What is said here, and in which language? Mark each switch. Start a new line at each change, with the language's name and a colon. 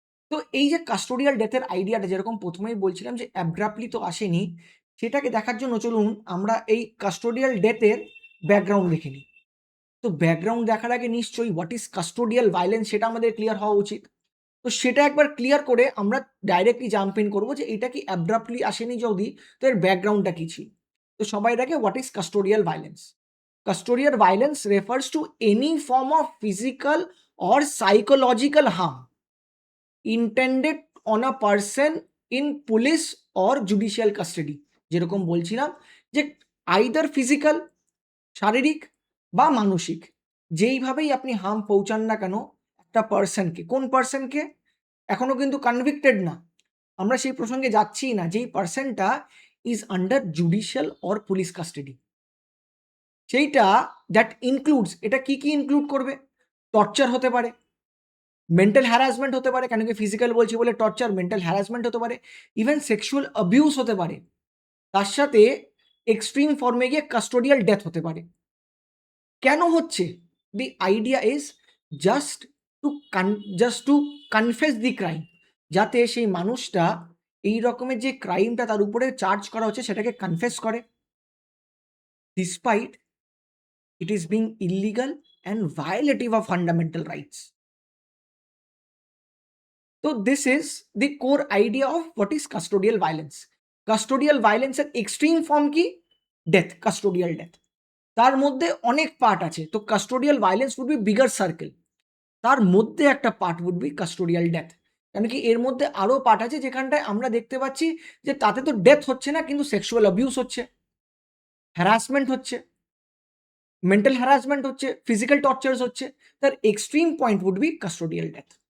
Bangla: তো এই যে কাস্টোডিয়াল ডেথের আইডিয়াটা যেরকম প্রথমেই বলছিলাম যে অ্যাব্রাপ্টলি তো আসেনি, সেটাকে দেখার জন্য চলুন আমরা এই কাস্টোডিয়াল ডেথের ব্যাকগ্রাউন্ড দেখে নিই। তো ব্যাকগ্রাউন্ড দেখার আগে নিশ্চয়ই হোয়াট ইজ কাস্টোডিয়াল ভায়োলেন্স সেটা আমাদের ক্লিয়ার হওয়া উচিত। তো সেটা একবার ক্লিয়ার করে আমরা ডাইরেক্টলি জাম্প ইন করবো যে এটা কি অ্যাব্রাপ্টলি আসেনি যদি, তো এর ব্যাকগ্রাউন্ডটা কি ছিল। তো সবাই দেখে what is custodial violence.
English: Custodial violence refers to any form of physical or psychological harm intended on a person in police or judicial custody।
Bangla: যেরকম বলছিলাম যে আইদার ফিজিক্যাল, শারীরিক বা মানসিক, যেইভাবেই আপনি হার্ম পৌঁছান না কেন একটা পার্সনকে, কোন পার্সনকে এখনো কিন্তু কনভিক্টেড না, আমরা সেই প্রসঙ্গে যাচ্ছি না, যেই পার্সনটা is under judicial or police custody, সেইটা দ্যাট ইনক্লুডস, এটা কি কি ইনক্লুড করবে? টর্চার হতে পারে, মেন্টাল হ্যারাসমেন্ট হতে পারে, কেন কি ফিজিক্যাল বলছি বলে টর্চার, মেন্টাল হ্যারাসমেন্ট হতে পারে, ইভেন সেক্সুয়াল অ্যাবিউস হতে পারে, তার সাথে এক্সট্রিম ফর্মে গিয়ে কাস্টোডিয়াল ডেথ হতে পারে। কেন হচ্ছে?
English: The idea is just to confess the crime, যাতে সেই মানুষটা এই রকমের যে ক্রাইমটা তার উপরে চার্জ করা হচ্ছে সেটাকে কনফেস করে, despite it is being illegal and violative of fundamental rights. So this is the core idea of what is custodial violence. Custodial violence এর extreme form কি? Death, custodial death.
Bangla: তার মধ্যে অনেক পার্ট আছে, তো
English: custodial violence would be bigger circle,
Bangla: তার মধ্যে একটা part
English: would be custodial death।
Bangla: কেন কি এর মধ্যে আরো পার্ট আছে যেখানটায় আমরা দেখতে পাচ্ছি যে তাতে তো ডেথ হচ্ছে না, কিন্তু সেক্সুয়াল অ্যাবিউস হচ্ছে, হ্যারাসমেন্ট হচ্ছে, মেন্টাল হ্যারাসমেন্ট হচ্ছে, ফিজিক্যাল টর্চার্স হচ্ছে, তার extreme point would be custodial death.